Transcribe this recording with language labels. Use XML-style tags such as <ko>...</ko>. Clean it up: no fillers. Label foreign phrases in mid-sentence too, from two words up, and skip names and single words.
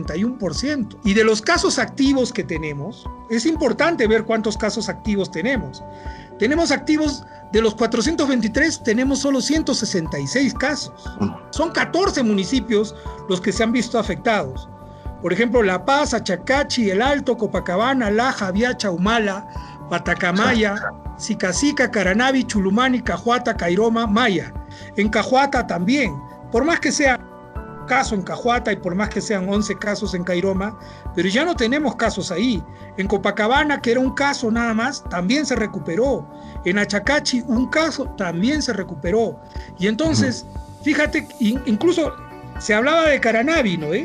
<es>Y de los casos activos que tenemos, es importante ver cuántos casos activos tenemos. Tenemos activos, de los 423, tenemos solo 166 casos. Son 14 municipios los que se han visto afectados. Por ejemplo, La Paz, Achacachi, El Alto, Copacabana, Laja, Viacha, Humala, Patacamaya, Sicacica, Caranavi, Chulumani, Cajuata, Cairoma, Maya. En Cajuata también, por más que sea caso en Cajuata y por más que sean 11 casos en Cairoma, pero ya no tenemos casos ahí. En Copacabana, que era un caso nada más, también se recuperó. En Achacachi, un caso, también se recuperó. Y entonces, fíjate, incluso se hablaba de Caranavi, ¿no?</es>